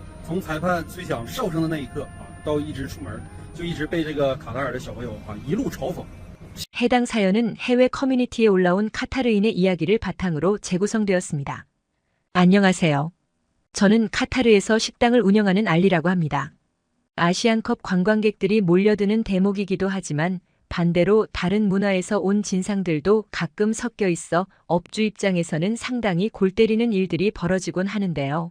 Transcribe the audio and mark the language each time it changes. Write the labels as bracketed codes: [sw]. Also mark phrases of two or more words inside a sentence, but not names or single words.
[zh] 从裁判吹响哨声的那一刻到一直出门，就一直被这个卡塔尔的小朋友一路嘲讽。 [ko] 해당 사연은 해외 커뮤니티에 올라온 카타르인의 이야기를 바탕으로 재구성되었습니다. 안녕하세요. 저는 카타르에서 식당을 운영하는 알리라고 합니다. 아시안컵 관광객들이 몰려드는 대목이기도 하지만 반대로 다른 문화에서 온 진상들도 가끔 섞여 있어 업주 입장에서는 상당히 골 때리는 일들이 벌어지곤 하는데요.